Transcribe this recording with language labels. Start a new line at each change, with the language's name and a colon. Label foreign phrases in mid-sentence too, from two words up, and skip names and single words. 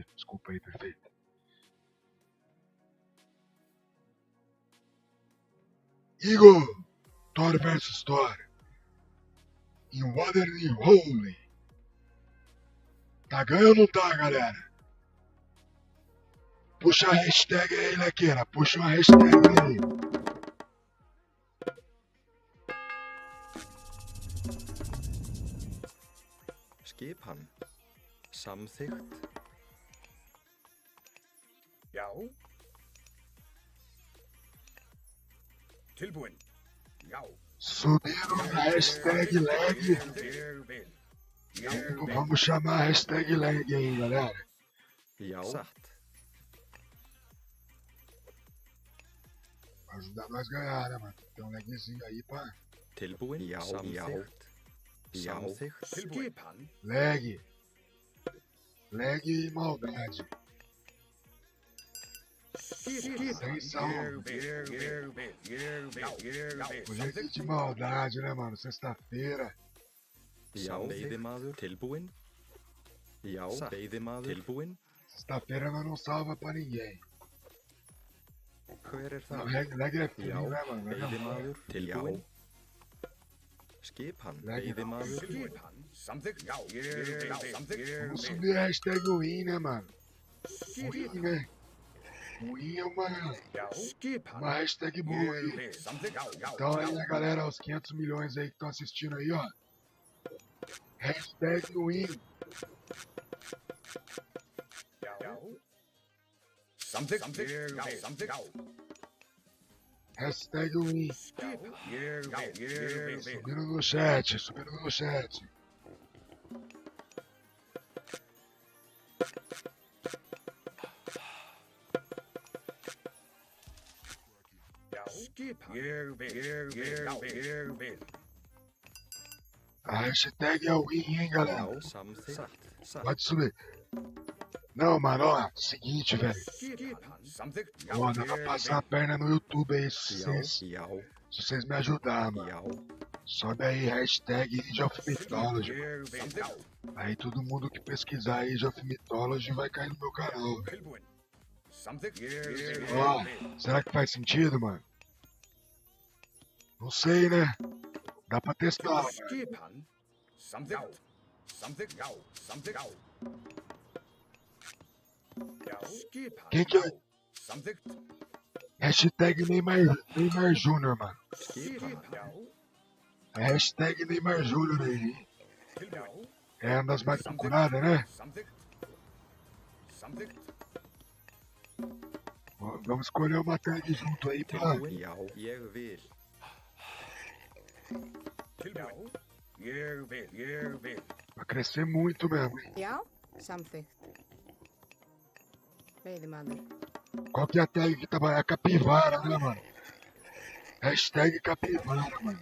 Portuguese: Desculpa aí, prefeita. Igor, Thor vs Thor. Em Waterloo Holy. Tá ganhando ou não tá, galera? Puxa a hashtag aí, Lequeira. Puxa uma hashtag aí.
Icelandic: Skipan. Samþykkt. Já. Tilbúin. Já.
Portuguese: Subindo na
English: hashtag lag.
Icelandic: Ég vil.
Portuguese: Vamos chamar a
English: hashtag lag
Portuguese: aí, galera.
Icelandic: Já. Satt.
Portuguese: Pra ajudar nós a ganhar, né, mano? Tem um lagzinho aí pra...
Icelandic: Tilbúin. Já. Samþykkt. Samþykkt. Skipan.
Portuguese: Lag. Lag e maldade. Sem sal. Hoje de maldade, né, mano? Sexta-feira.
Icelandic: Já. Veiðimaður. Tilbúin. Já. Veiðimaður. Tilbúin.
Portuguese: Sexta-feira nós não salva pra ninguém.
Icelandic: Hver
Portuguese: Não,
Icelandic: það?
Portuguese: lag é frio,
Icelandic: Já.
Portuguese: né, mano?
Icelandic: Veiðimaður. Tilbúin. Skipan. Veiðimaður. Skipan. Samþykkt. Já. Ég vil. Samþykkt.
Portuguese: Vamos subir a
English: hashtag win,
Portuguese: né, mano? Win, né? Win é uma
Icelandic: Skipan.
Portuguese: hashtag boa aí.
Icelandic: Ég vil. Samþykkt. Já.
Portuguese: Então aí, né, galera, os 500 milhões aí que estão assistindo aí, ó.
English: Hashtag win.
Icelandic: Já. Samþykkt. Ég vil. Samþykkt.
English: Hashtag win.
Icelandic: Skipan. Ég vil.
Portuguese: Subindo no chat, subindo no chat.
Icelandic: Skipan. Ég vil.
Portuguese: A hashtag é o win, hein, galera.
Icelandic: Já, samþykkt. Satt.
Portuguese: Pode subir. Não, mano, ó, seguinte, velho.
Icelandic: Skipan. Samþykkt.
Portuguese: Ó, dá pra passar a perna no YouTube aí,
Icelandic: Já, já,
Portuguese: se vocês me ajudarem, mano.
Icelandic: já.
Portuguese: Sobe aí, hashtag Age of Mythology.
Icelandic: Ég vil.
Portuguese: Aí todo mundo que pesquisar Age of Mythology vai cair no meu canal, velho.
Icelandic: Tilbúin. Samþykkt. Ég
Portuguese: Ó,
Icelandic: vil.
Portuguese: será que faz sentido, mano? Não sei, né? Dá pra testar, velho.
Icelandic: Skipan. Samþykkt. Samþykkt. Já. Samþykkt. Já. Skipan.
Portuguese: Quem que é?
Icelandic: Samþykkt.
Portuguese: Hashtag Neymar Júnior, mano.
Icelandic: Skipan. Já.
Portuguese: É hashtag Neymar Júnior aí, hein?
Icelandic: Tilbúin.
Portuguese: É uma das mais procuradas, né?
Icelandic: Samþykkt. Samþykkt.
Portuguese: Ó, vamos escolher uma tag junto aí pra...
Icelandic: Tilbúin? Já, ég vil. Tilbúin. Ég vil.
Portuguese: Vai crescer muito mesmo, hein?
Icelandic: Já, samþykkt. Veiðimaður.
Portuguese: Qual que é a tag que tá... É a capivara, né, mano? Hashtag capivara, mano.